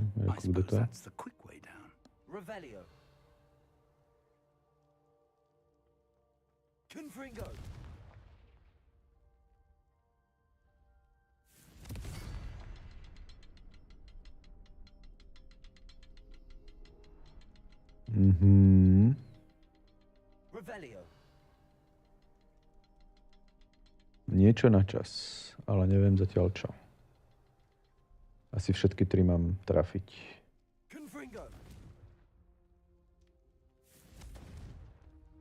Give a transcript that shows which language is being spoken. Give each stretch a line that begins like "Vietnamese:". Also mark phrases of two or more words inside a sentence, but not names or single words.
English: I
Czech: Jako, kdo
English: suppose
Slovak: to je?
English: that's the quick way down.
Latin: Revelio! Confringo! Revelio!
Slovak: Niečo na čas, ale neviem zatiaľ čo. Asi všetky tri mám trafiť.
Latin: Confringo!